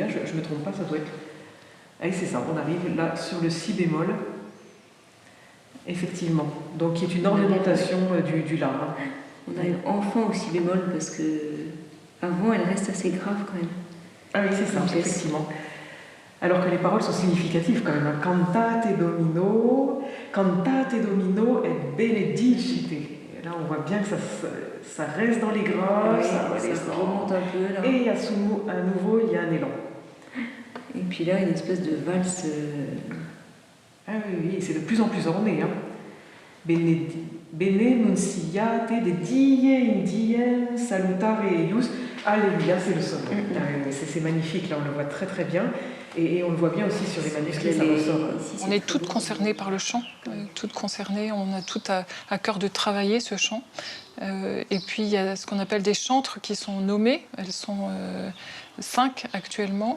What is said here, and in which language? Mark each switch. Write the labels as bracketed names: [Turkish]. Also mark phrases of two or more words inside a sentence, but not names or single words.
[French] Je ne me trompe pas, ça doit être... Allez, c'est ça, on arrive là sur le si bémol. Effectivement. Donc, qui est une ornementation du La. On arrive enfin au si bémol parce que avant, elle reste assez grave quand même. Ah oui, c'est ça, effectivement. Alors que les paroles sont significatives quand même. [Latin] Cantate Domino et benedicite. [French] Et là, on voit bien que ça reste dans les graves, oui, ça remonte un peu là. Et à nouveau, il y a un élan. Et puis là, une espèce de valse. Ah oui, c'est de plus en plus orné. Hein. [Latin] Bene nunciate de die in diem salutare eius. [French] Alléluia, c'est le sommet. C'est magnifique, là, on le voit très très bien. Et on le voit bien aussi sur les manuscrits, ça ressort. On est toutes concernées par le chant, toutes concernées, on a toutes à cœur de travailler ce chant. Et puis il y a ce qu'on appelle des chantres qui sont nommées, elles sont 5 actuellement.